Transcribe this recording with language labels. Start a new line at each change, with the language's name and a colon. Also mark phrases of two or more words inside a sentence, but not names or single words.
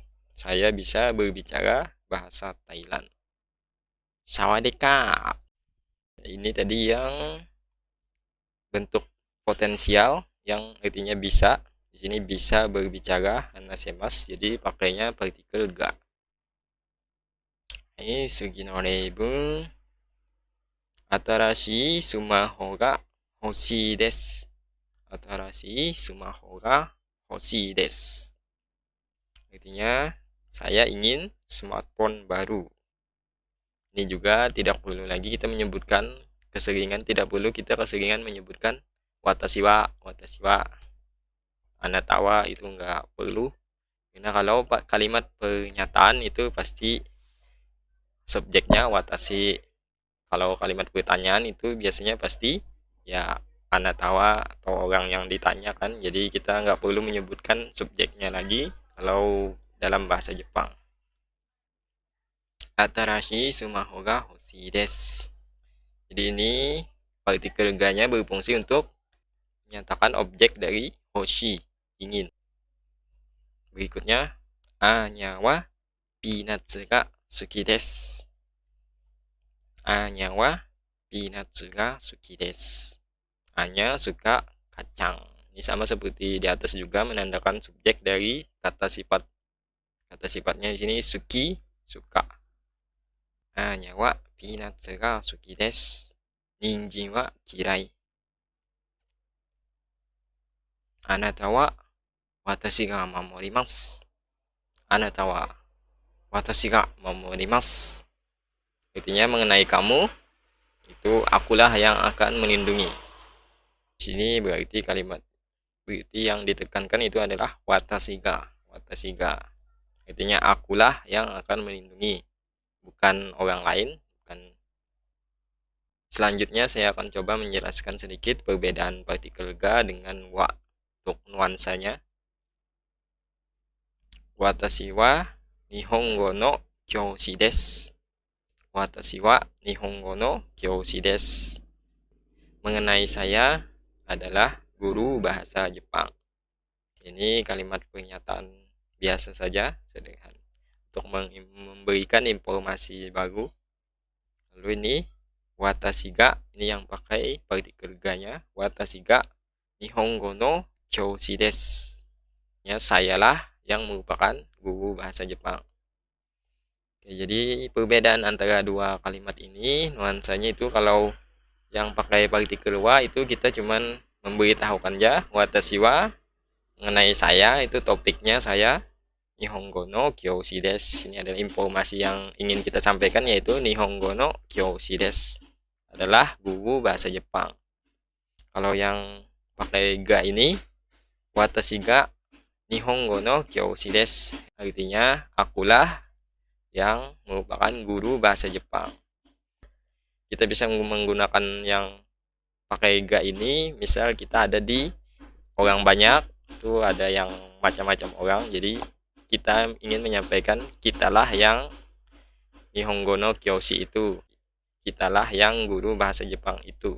Indonesian: Saya bisa berbicara bahasa Thailand. Sawadika. Ini tadi yang bentuk potensial yang artinya bisa. Di sini bisa berbicara hanasemasu, jadi pakainya partikel ga.
Japanese: 次の例文. 新しいスマホが欲しいです. 新しいスマホが欲しいです.
Indonesian: Artinya saya ingin smartphone baru. Ini juga tidak perlu lagi kita menyebutkan keseringan, tidak perlu kita keseringan menyebutkan
Japanese: 私は. あなたは
Indonesian: itu enggak perlu. Karena kalau kalimat pernyataan itu pasti subjeknya watashi. Kalau kalimat pertanyaan itu biasanya pasti ya
Japanese: あなたは
Indonesian: atau orang yang ditanyakan. Jadi kita enggak perlu menyebutkan subjeknya lagi kalau dalam bahasa Jepang.
Japanese: 新しいスマホが欲しいです.
Indonesian: Jadi ini partikel ga-nya berfungsi untuk menyatakan objek dari hoshi, ingin.
Japanese: Berikutnya, アーニャはピーナッツが好きです. アーニャはピーナッツが好きです.
Indonesian: Anya suka kacang. Ini sama seperti di atas juga menandakan subjek dari kata sifat. Kata sifatnya di sini suki, suka.
Japanese: アーニャはピーナッツが好きです. 人参は嫌い。あなたは私が守ります. あなたは私が守ります.
Indonesian: Artinya mengenai kamu, itu akulah yang akan melindungi. Di sini berarti kalimat seperti yang ditekankan itu adalah
Japanese: 私が.
Indonesian: Artinya akulah yang akan melindungi, bukan orang lain. Selanjutnya saya akan coba menjelaskan sedikit perbedaan partikel ga dengan wa untuk nuansanya.
Japanese: 私は日本語の教師です. 私は日本語の教師です.
Indonesian: Mengenai saya adalah guru bahasa Jepang. Ini kalimat pernyataan biasa saja, sederhana, untuk memberikan informasi baru. Lalu ini
Japanese: 私が,
Indonesian: ini yang pakai partikel ga-nya.
Japanese: 私が日本語の教師です.
Indonesian: Ya, sayalah yang merupakan guru bahasa Jepang. Oke, jadi perbedaan antara dua kalimat ini nuansanya itu, kalau yang pakai partikel wa itu kita cuman memberitahukan aja
Japanese: 私は
Indonesian: mengenai saya, itu topiknya saya.
Japanese: 日本語の教師です,
Indonesian: ini adalah informasi yang ingin kita sampaikan, yaitu
Japanese: 日本語の教師です
Indonesian: adalah guru bahasa Jepang. Kalau yang pakai ga ini,
Japanese: 私が日本語の教師です,
Indonesian: artinya akulah yang merupakan guru bahasa Jepang. Kita bisa menggunakan yang pakai ga ini, misal kita ada di orang banyak, itu ada yang macam-macam orang, jadi kita ingin menyampaikan kitalah yang
Japanese: 日本語の教師
Indonesian: itu, kitalah yang guru bahasa Jepang itu.